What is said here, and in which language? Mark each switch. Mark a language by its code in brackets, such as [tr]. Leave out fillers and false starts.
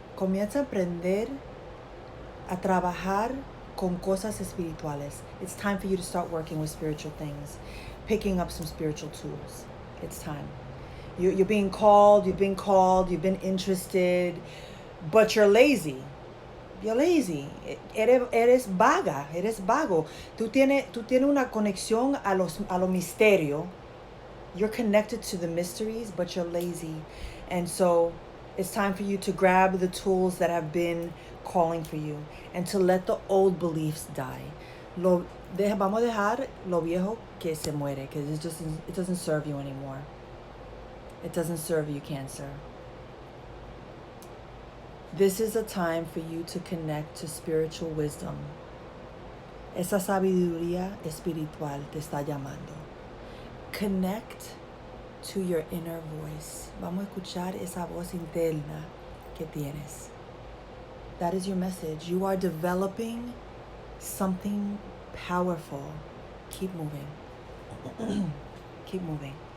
[es] Comienza a aprender a trabajar con cosas espirituales. [en] It's time for you to start working with spiritual things, picking up some spiritual tools. It's time. You're being called, you've been interested, but you're lazy. You're lazy. [es] Eres vaga. Eres vago. Tú tienes una conexión a lo misterio. [en] You're connected to the mysteries, but you're lazy. And so it's time for you to grab the tools that have been calling for you and to let the old beliefs die. [es] Vamos a dejar lo viejo que se muere, [en] because it doesn't serve you anymore. It doesn't serve you, Cancer. This is a time for you to connect to spiritual wisdom. [es] Esa sabiduría espiritual te está llamando. [en] Connect to your inner voice. [es] Vamos a escuchar esa voz interna que tienes. [en] That is your message. You are developing something powerful. Keep moving. Keep moving.